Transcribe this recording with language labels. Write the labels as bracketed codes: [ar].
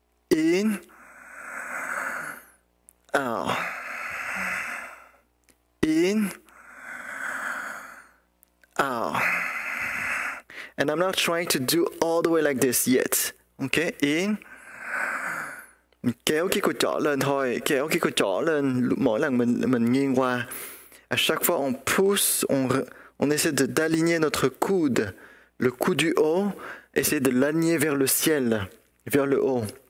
[en] In, out. In, out. And I'm not trying to do all the way like this yet. Okay, in. [vi] Kéo cái cổ trỏ lên thôi, kéo cái cổ trỏ lên mỗi lần mình nghiêng qua. [fr] À chaque fois on pousse, on essaie d'aligner notre coude, le coude du haut, essaie de l'aligner vers le ciel, vers le haut.